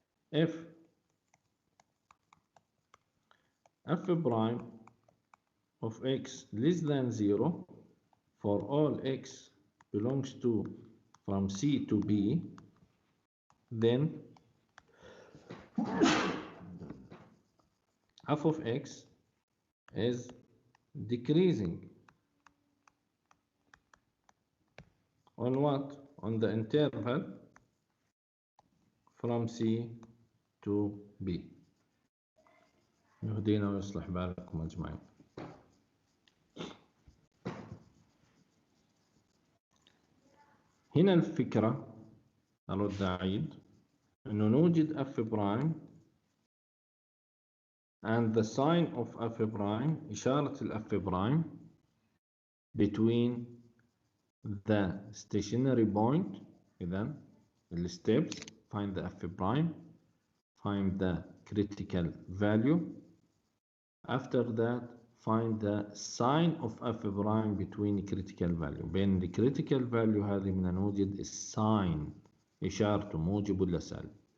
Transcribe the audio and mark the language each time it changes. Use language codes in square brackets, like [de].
[en] If f prime of x less than 0 for all x belongs to from C to B, then f of x is decreasing. On what? On the interval from C to B. [ar] يهدينا ويصلح بالكم أجمعين. هنا الفكرة أرد أعيد إنه نوجد [en] f prime and the sign of f prime [ar] إشارة ال [en] f prime between the stationary point. إذن the steps, find the f prime, find the critical value. After that, find the sign of f prime between critical value. [ar] بين [en] the critical value [ar] هذه بدنا نوجد الساين إشارته موجب ولا سالب.